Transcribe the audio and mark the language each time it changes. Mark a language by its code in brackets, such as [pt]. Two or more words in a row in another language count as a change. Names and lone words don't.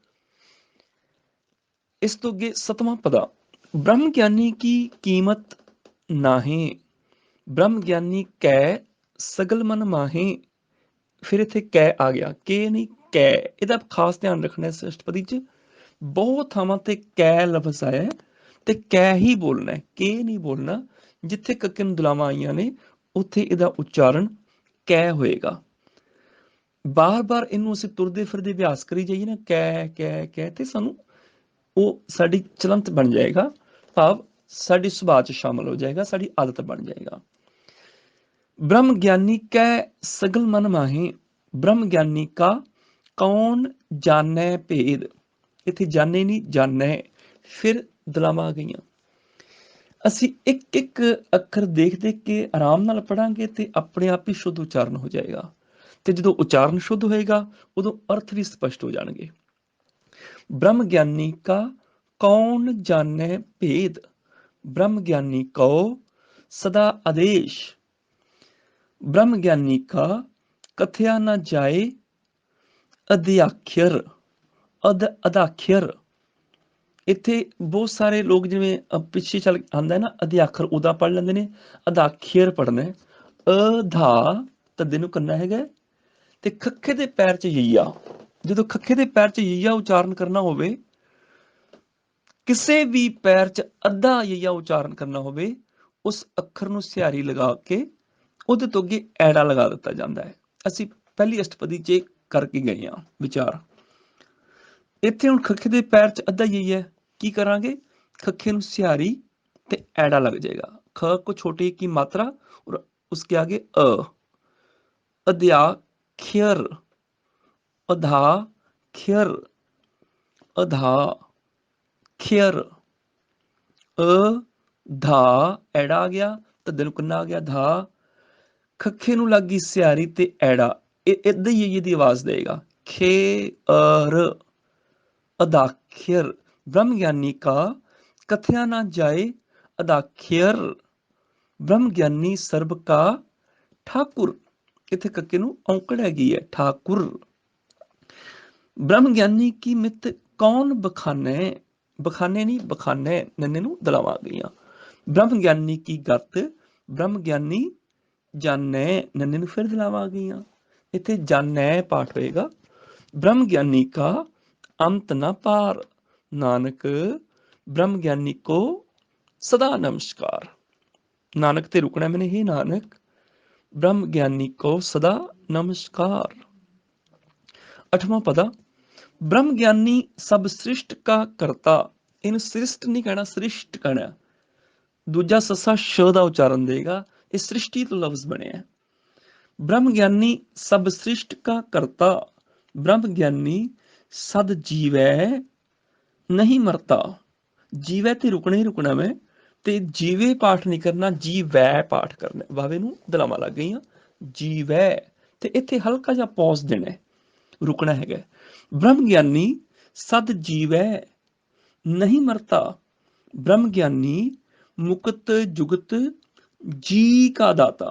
[pa] ਇਸ ਤੋ ਅਗੇ ਸਤਵਾਂ ਪਦਾ ਬ੍ਰਹਮ ਗਿਆਨੀ ਕੀ ਕੀਮਤ ਨਾਹੇ ਬ੍ਰਹਮ ਗਿਆਨੀ ਕੈ ਸਗਲ ਮਨ ਮਾਹੇ। ਫਿਰ ਇੱਥੇ ਕੈ ਆ ਗਿਆ, ਕੇ ਨਹੀਂ ਕੈ, ਇਹਦਾ ਖਾਸ ਧਿਆਨ ਰੱਖਣਾ ਹੈ। ਇਸ ਅਸ਼ਟਪਦੀ ਚ ਬਹੁਤ ਥਾਵਾਂ ਤੇ ਕੈ ਲਫ਼ਜ਼ ਆਇਆ ਹੈ ਤੇ ਕੈ ਹੀ ਬੋਲਣਾ ਹੈ, ਕੇ ਨਹੀਂ ਬੋਲਣਾ। ਜਿੱਥੇ ਕੱਕੇ ਨੂੰ ਦੁਲਾਵਾਂ ਆਈਆਂ ਨੇ ਉੱਥੇ ਇਹਦਾ ਉਚਾਰਨ ਕੈ ਹੋਏਗਾ। ਬਾਰ ਬਾਰ ਇਨੂ ਅਸੀਂ ਤੁਰਦੇ ਫਿਰਦੇ ਅਭਿਆਸ ਕਰੀ ਜਾਈਏ ਨਾ, ਕੈ ਕੈ ਕੈ, ਤੇ ਸਾਨੂੰ ਉਹ ਸਾਡੀ ਚਲੰਤ ਬਣ ਜਾਏਗਾ, ਭਾਵ ਸਾਡੀ ਸੁਭਾਅ 'ਚ ਸ਼ਾਮਲ ਹੋ ਜਾਏਗਾ, ਸਾਡੀ ਆਦਤ ਬਣ ਜਾਏਗਾ। ब्रह्म ज्ञानी कै सगल मन माहे ब्रह्म ज्ञानी का कौन जानै भेद। ਇੱਥੇ ਜਾਨੇ ਨਹੀਂ, ਜਾਨੈ, ਫਿਰ ਦਲਾਵਾਂ ਆ ਗਈਆਂ। ਅਸੀਂ ਇੱਕ ਇੱਕ ਅੱਖਰ ਦੇਖ ਦੇਖ ਕੇ ਆਰਾਮ ਨਾਲ ਪੜਾਂਗੇ ਤੇ ਆਪਣੇ ਆਪ ਹੀ ਸ਼ੁੱਧ ਉਚਾਰਨ ਹੋ ਜਾਏਗਾ, ਤੇ ਜਦੋਂ ਉਚਾਰਨ ਸ਼ੁੱਧ ਹੋਏਗਾ ਉਦੋਂ ਅਰਥ ਵੀ ਸਪਸ਼ਟ ਹੋ ਜਾਣਗੇ। ब्रह्म ज्ञानी का कौन जाने भेद ब्रह्म ज्ञानी को सदा आदेश। ब्रह्म ज्ञानी का कथया न जाए अध्याख्यर, अदाख्यर। ਇੱਥੇ ਬਹੁਤ ਸਾਰੇ ਲੋਕ ਜਿਵੇਂ ਪਿੱਛੇ ਚੱਲ ਆਉਂਦਾ ਨਾ, ਅਧਿਆਖਰ ਉਹਦਾ ਪੜ੍ਹ ਲੈਂਦੇ ਨੇ, ਅਦਾਖਰ ਪੜ੍ਹਨਾ ਹੈ। ਅਧਾ ਤੱਦੇ ਨੂੰ ਕਰਨਾ ਹੈਗਾ, ਤੇ ਖੱਖੇ ਦੇ ਪੈਰ 'ਚ ਯਈਆ। ਜਦੋਂ ਖੱਖੇ ਦੇ ਪੈਰ 'ਚ ਯਈਆ ਉਚਾਰਨ ਕਰਨਾ ਹੋਵੇ, ਕਿਸੇ ਵੀ ਪੈਰ 'ਚ ਅੱਧਾ ਯਈਆ ਉਚਾਰਨ ਕਰਨਾ ਹੋਵੇ, ਉਸ ਅੱਖਰ ਨੂੰ ਸਿਹਾਰੀ ਲਗਾ ਕੇ ਉਹਦੇ ਤੋਂ ਅੱਗੇ ਐੜਾ ਲਗਾ ਦਿੱਤਾ ਜਾਂਦਾ ਹੈ। ਅਸੀਂ ਪਹਿਲੀ ਅਸ਼ਟਪਦੀ 'ਚ ਕਰਕੇ ਗਏ ਹਾਂ ਵਿਚਾਰ। ਇੱਥੇ ਹੁਣ ਖੱਖੇ ਦੇ ਪੈਰ 'ਚ ਅੱਧਾ ਯਈਆ, ਕੀ ਕਰਾਂਗੇ? ਖੱਖੇ ਸਿਹਾਰੀ ਤੇ ਐੜਾ ਲੱਗ ਜਾਏਗਾ। [hi] ख को छोटी की मात्रा और उसके आगे [pa] ਅਧਿਆਖਰ, ਅਧਾਖਰ, ਅਧਾਖਰ, ਧਾ ਐੜਾ ਆ ਗਿਆ, ਧੱਦੇ ਨੂੰ ਕੰਨਾ ਆ ਗਿਆ ਧਾ। ਖੱਖੇ ਨੂੰ ਲੱਗ ਗਈ ਸਿਹਾਰੀ ਤੇ ਐੜਾ, ਇਦਾਂ ਹੀ ਯੇ ਦੀ ਆਵਾਜ਼ ਦੇਗਾ, खे अदाख्यर। ब्रह्म ज्ञानी का कथया ना जाए अदाख्यर, ਬ੍ਰਹਮ ਗਿਆਨੀ ਸਰਬ ਕਾ ਠਾਕੁਰ, ਇੱਥੇ ਕੱਕੇ ਨੂੰ ਔਂਕੜ ਹੈਗੀ ਹੈ, ਠਾਕੁਰ। ਬ੍ਰਹਮ ਗਿਆਨੀ ਕੀ ਮਿੱਤ ਕੌਣ ਬਖਾਨੇ, ਬਖਾਨੇ ਨਹੀਂ ਬਖਾਨੇ, ਨੰਨੇ ਨੂੰ ਦਲਾਵਾਂ ਗਈਆਂ। ਬ੍ਰਹਮ ਗਿਆਨੀ ਕੀ ਗਤ, ਬ੍ਰਹਮ ਗਿਆਨੀ ਜਾਣੈ, ਨੰਨੇ ਨੂੰ ਫਿਰ ਦਲਾਵਾਂ ਗਈਆਂ। ਇੱਥੇ ਜਾਣੈ ਪਾਠ ਹੋਏਗਾ। ਬ੍ਰਹਮ ਗਿਆਨੀ ਕਾ ਅੰਤ ਨਾ ਪਾਰ, ਨਾਨਕ ਬ੍ਰਹਮ ਗਿਆਨੀ ਕੋ ਸਦਾ ਨਮਸਕਾਰ। ਨਾਨਕ ਤੇ ਰੁਕਣਾ ਮੈਨੇ, ਹੀ ਨਾਨਕ ब्रह्म ज्ञानी को सदा नमस्कार। 8ਵਾਂ ਪਦਾ, ਬ੍ਰਹਮ ਗਿਆਨੀ ਸਭ ਸ੍ਰਿਸਟ ਕਾ ਕਰਤਾ, ਇਨ ਸ੍ਰਿਸਟ ਨਹੀਂ ਕਹਿਣਾ, ਸ੍ਰਿਸ਼ਟ ਕਹਿਣਾ। ਦੂਜਾ ਸੱਸਾ ਸ਼ ਕਾ ਉਚਾਰਨ ਦੇਗਾ, ਇਸ ਸ੍ਰਿਸ਼ਟੀ ਤੋ ਲਫ਼ਜ਼ ਬਣੇ ਹੈਂ। ब्रह्म ज्ञानी सब सृष्ट का करता, ब्रह्म ज्ञानी सद जीवै नहीं मरता। ਜੀਵੈ ਤੇ ਰੁਕਣਾ ਹੀ ਰੁਕਣਾ ਮੈਂ, ਤੇ ਜੀਵੇ ਪਾਠ ਨਹੀਂ ਕਰਨਾ, ਜੀਵੈ ਪਾਠ ਕਰਨਾ। ਵਾਵੇ ਨੂੰ ਦਲਾਵਾਂ ਲੱਗ ਗਈਆਂ, ਜੀਵੈ। ਤੇ ਇੱਥੇ ਹਲਕਾ ਜਿਹਾ ਪੌਜ਼ ਦੇਣਾ, ਰੁਕਣਾ ਹੈਗਾ। ਬ੍ਰਹਮ ਗਿਆਨੀ ਸਦ ਜੀਵੈ ਨਹੀਂ ਮਰਤਾ, ਬ੍ਰਹਮ ਗਿਆਨੀ ਮੁਕਤ ਜੁਗਤ ਜੀ ਕਾ ਦਾਤਾ।